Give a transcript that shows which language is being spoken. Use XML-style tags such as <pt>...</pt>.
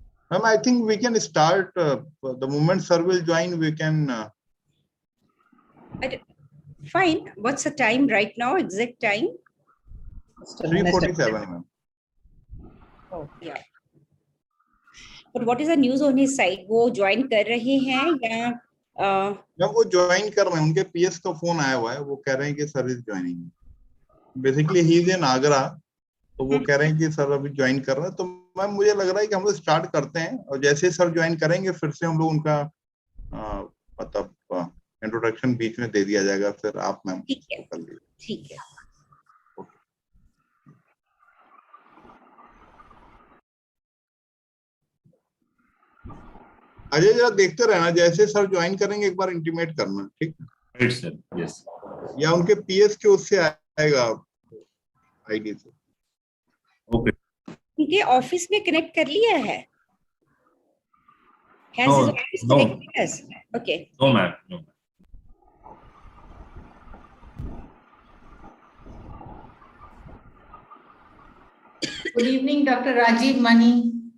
<en>Ma'am, I think we can start the moment sir will join. We can. Fine. What's the time right now? Exact time? 3:47, ma'am. Oh, yeah. But what is the news on his side?</en> <hi>वो join कर रहे हैं या? Ma'am वो join कर रहे हैं. उनके PS का फोन आया हुआ है. वो कह रहे हैं कि sir</hi> <en>Is joining. Basically he is in Agra.</en> <hi>तो वो कह रहे हैं कि सर अभी ज्वाइन कर रहे हैं. तो मैम मुझे लग रहा है कि हम लोग स्टार्ट करते हैं और जैसे ही सर ज्वाइन करेंगे फिर से हम लोग उनका मतलब इंट्रोडक्शन बीच में दे दिया जाएगा. फिर आप मैम कर लीजिए. ठीक है. अजय जरा देखते रहना. जैसे सर ज्वाइन करेंगे एक बार इंटीमेट करना. ठीक है.</hi> <en>Right sir. Yes.</en> <hi>या उनके पीएस के उससे आएगा आईडी से.</hi> <en>Okay.</en> <hi>उनके ऑफिस में कनेक्ट कर लिया है?</hi> <en>Has his office connected us? Okay. No, ma'am. No. Good evening, Dr. Rajiv Mani.</en>